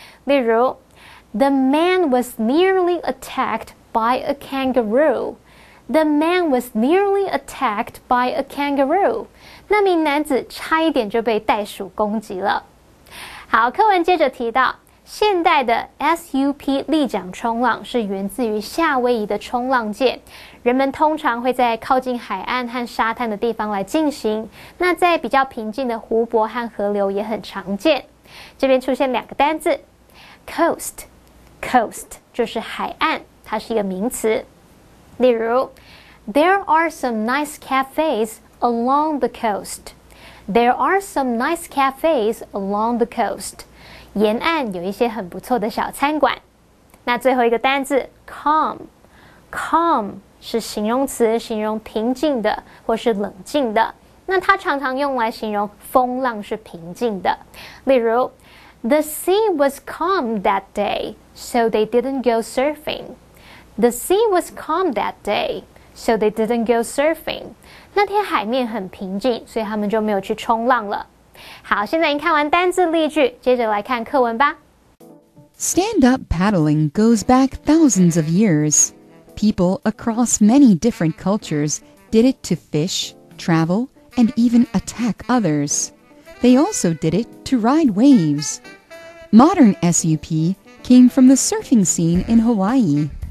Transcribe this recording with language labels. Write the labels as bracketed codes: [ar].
[zh] 例如 [en] The man was nearly attacked by a kangaroo. The man was nearly attacked by a kangaroo. [zh] 那名男子差一点就被袋鼠攻击了。好，课文接着提到现代的 SUP 立桨冲浪是源自于夏威夷的冲浪界，人们通常会在靠近海岸和沙滩的地方来进行，那在比较平静的湖泊和河流也很常见。这边出现两个单字 coast 就是海岸，它是一个名词。例如 [en] There are some nice cafes along the coast. There are some nice cafes along the coast. [zh] 沿岸有一些很不错的小餐馆。那最后一个单字 calm 是形容词，形容平静的或是冷静的。那它常常用来形容风浪是平静的。例如 [en] The sea was calm that day, so they didn't go surfing. The sea was calm that day, so they didn't go surfing. [zh] 那天海面很平静，所以他们就没有去冲浪了。好，现在已经看完单字例句，接着来看课文吧。 [en] Stand-up paddling goes back thousands of years. People across many different cultures did it to fish, travel, and even attack others. They also did it to ride waves. Modern SUP came from the surfing scene in Hawaii.